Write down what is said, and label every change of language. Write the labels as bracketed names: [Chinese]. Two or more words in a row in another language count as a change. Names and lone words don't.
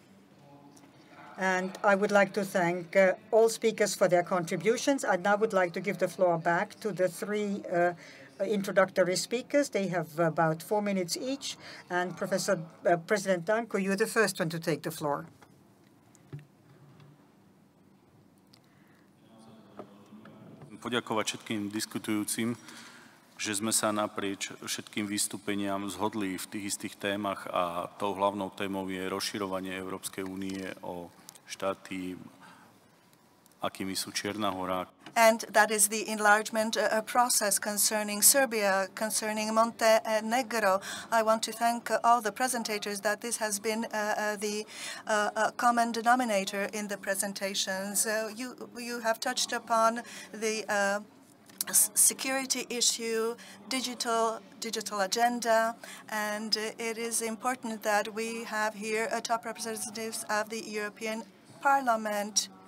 [English] And I would like to thank all speakers for their contributions. I now would like to give the floor back to the three introductory speakers. They have about 4 minutes each. And President DANKO, you're the first one to take the floor. [Slovak] Poďakovať všetkým diskutujúcim, že sme sa naprieč všetkým vystúpeniam zhodli v tých istých témach a tou hlavnou témou je rozširovanie Európskej únie o štáty, akými sú Čierna Hora. [English] And that is the enlargement process concerning Serbia, concerning Montenegro. I want to thank all the presentators that this has been the common denominator in the presentations. You have touched upon the security issue, digital agenda, and it is important that we have here top representatives of the European Parliament.